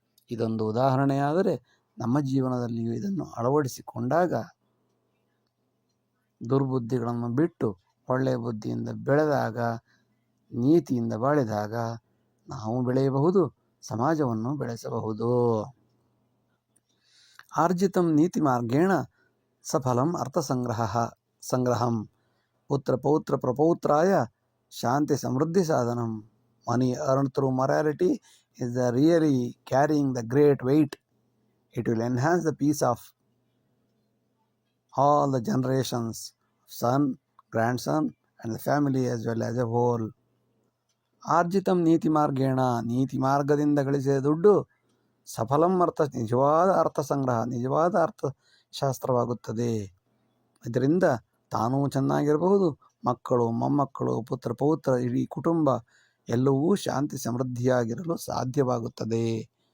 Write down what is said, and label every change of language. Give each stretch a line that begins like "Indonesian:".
Kannada: ಇದೊಂದು ಉದಾಹರಣೆಯಾದರೆ ನಮ್ಮ ಜೀವನದಲ್ಲಿಯೂ ಇದನ್ನು ಅಳವಡಿಸಿಕೊಂಡಾಗ ದುರ್ಬುದ್ಧಿಗಳನ್ನು ಬಿಟ್ಟು ಒಳ್ಳೆಯ ಬುದ್ಧಿಯಿಂದ ಬೆಳೆದಾಗ, ನೀತಿಯಿಂದ ಬಾಳಿದಾಗ ನಾವು ಬೆಳೆಯಬಹುದು, ಸಮಾಜವನ್ನು ಬೆಳೆಸಬಹುದು.
Sanskrit: ಆರ್ಜಿತಂ ನೀತಿ ಮಾರ್ಗೇಣ ಸಫಲಂ ಸಂಗ್ರಹಂ ಪುತ್ರ ಪೌತ್ರ ಪ್ರಪೌತ್ರಾಯ ಶಾಂತಿ ಸಮೃದ್ಧಿ ಸಾಧನಂ.
English: Money earned through morality is really carrying the great weight. It will enhance the peace of all the generations, son, grandson, and the family as well as a whole.
Sanskrit: ಆರ್ಜಿತಂ ನೀತಿ ಮಾರ್ಗೇಣ,
Kannada: ನೀತಿ ಮಾರ್ಗದಿಂದ ಗಳಿಸಿದ ದುಡ್ಡು ಸಫಲಂ ನಿಜವಾದ ಅರ್ಥ ಸಂಗ್ರಹ, ನಿಜವಾದ ಅರ್ಥಶಾಸ್ತ್ರವಾಗುತ್ತದೆ. ಇದರಿಂದ ತಾನೂ ಚೆನ್ನಾಗಿರಬಹುದು, ಮಕ್ಕಳು ಮೊಮ್ಮಕ್ಕಳು ಪುತ್ರ ಪೌತ್ರ ಇಡೀ ಕುಟುಂಬ ಎಲ್ಲವೂ ಶಾಂತಿ ಸಮೃದ್ಧಿಯಾಗಿರಲು ಸಾಧ್ಯವಾಗುತ್ತದೆ.